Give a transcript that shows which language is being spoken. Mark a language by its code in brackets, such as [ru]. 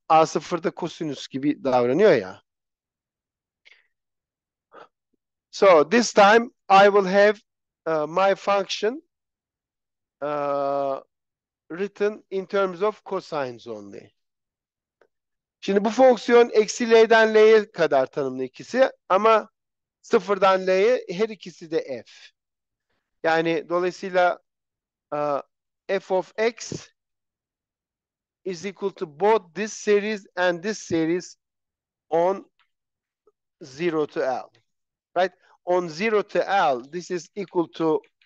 [tr] A0 da kosinüs gibi davranıyor ya. [en] So this time I will have my function written in terms of cosines only. [tr] Şimdi bu fonksiyon eksi l'den l'ye kadar tanımlı ikisi, ama sıfırdan l'ye her ikisi de f. Yani dolayısıyla [en] f of x is equal to both this series and this series on 0 to L. Right? On 0 to L, this is equal to